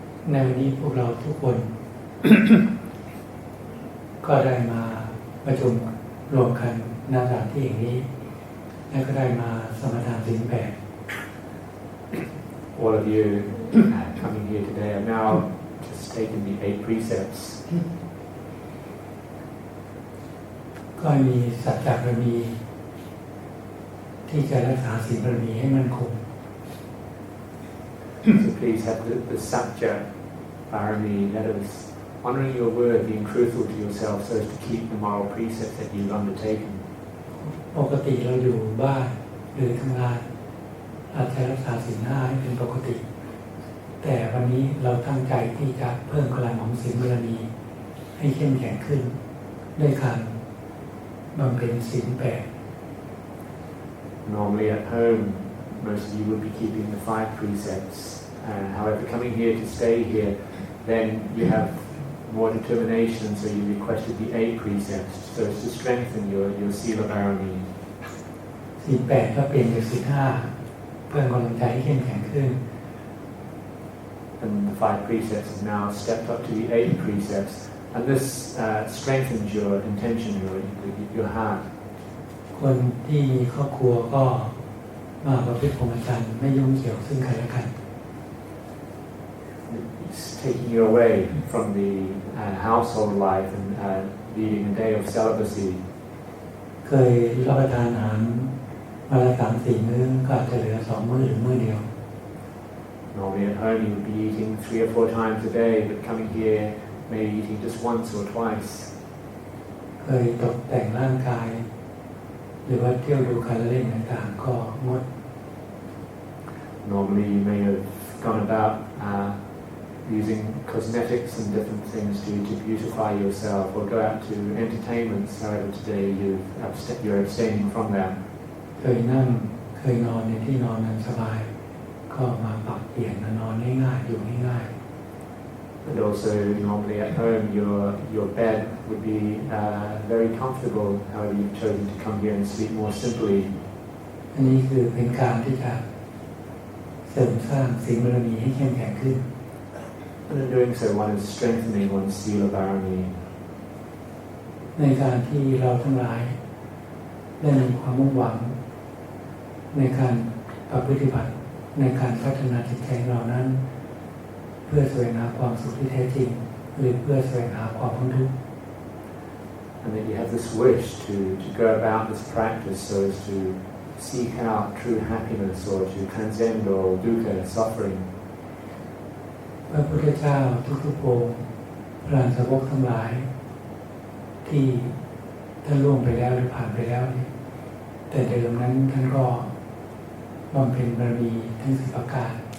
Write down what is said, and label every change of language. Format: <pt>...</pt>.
<th>ในวันนี้พวกเราทุกคน ก็ได้มาประชุมรวมกันณสถานที่อย่างนี้และก็ได้มาสมาทานศีลแปด</th> <en>All of you coming here today have now just taken the 8 precepts.</en> <th>ก็มีสัจจะบารมีที่จะรักษาศีลบารมีให้มั่นคง</th> <en>So please have the satya barami, that is honoring your word, being truthful to yourself so as to keep the moral precepts that you've undertaken.</en> <th>ปกติเราอยู่บ้านหรือทำงานอาจจะรักษาศีลห้าให้เป็นปกติแต่วันนี้เราตั้งใจที่จะเพิ่มพลังของศีลบารมีให้เข้มแข็งขึ้นด้วยการบำเพ็ญศีลแปด</th> <en>Normally at home, most of you will be keeping the 5 precepts. However, coming here to stay here, then you have more determination, so you requested the 8 precepts, so as to strengthen your sila barami.</en> <th>ศีลแปดก็เปลี่ยนจากศีลห้าเพิ่มกำลังใจให้เข้มแข็งขึ้น</th> <en>And the 5 precepts have now stepped up to the 8 precepts, and this strengthens your intention, your heart.</en> <th>คนที่มีครอบครัวก็มาประพฤติพรหมจรรย์ไม่ยุ่งเกี่ยวซึ่งกันและกัน</th> <en>It's taking you away from the household life and leading a day of celibacy.</en> <th>เคยรับประทานอาหารวันละ 3-4 มื้อก็อาจจะเหลือ2 มื้อหรือมื้อเดียว</th> <en>Normally at home you would be eating 3 or 4 times a day, but coming here maybe eating just once or twice.</en> <th>เคยตกแต่งร่างกายหรือว่าเที่ยวดูการเล่นต่างๆก็งด</th> <en>Normally you may have gone about using cosmetics and different things to beautify yourself or go out to entertainments. However, today you're abstaining from that.</en> <th>เคยนั่งเคยนอนในที่นอนนั้นสบายก็มาปรับเปลี่ยนมานอนง่ายๆอยู่ง่ายๆ</th> <en>But also normally at home your bed would be very comfortable. However, you've chosen to come here and sleep more simply.</en> <th>อันนี้คือเป็นการที่จะเสริมสร้างศีลบารมีให้เข้มแข็งขึ้น</th> <en>And in doing so, one is strengthening one's sila barami.</en> <th>ในการที่เราทั้งหลายได้มีความมุ่งหวังในการประพฤติบัติในการพัฒนาจิตใจเรานั้นเพื่อแสวงหาความสุขที่แท้จริงหรือเพื่อแสวงหาความพ้นทุกข์</th> <en>And that you have this wish to go about this practice so as to seek out true happiness or to transcend all dukkha, suffering.</en> <th>พระพุทธเจ้าทุกๆองค์พระอรหันตสาวกทั้งหลายที่ท่านล่วงไปแล้วหรือผ่านไปแล้วแต่เดิมนั้นท่านก็บำเพ็ญบารมีทั้ง10 ประการ</th>